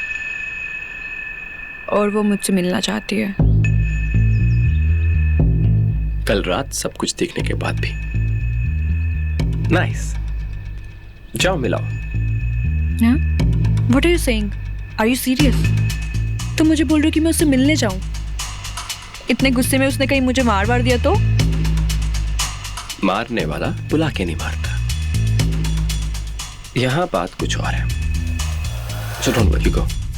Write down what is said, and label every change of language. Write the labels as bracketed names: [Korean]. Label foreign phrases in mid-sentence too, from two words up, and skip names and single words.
[Hindi] और वो मुझसे मिलना चाहती है। कल रात सब कुछ देखने के बाद भी। नाइस, जाओ मिलाओ। [English] What are you saying? Are you serious? [Hindi] तुम मुझे बोल रहे हो कि मैं उससे मिलने जाऊं? इतने गुस्से में उसने कहीं मुझे मार दिया तो? मारने वाला बुला के नहीं मारता। यहां बात कुछ और है। [English] So don't worry, you go.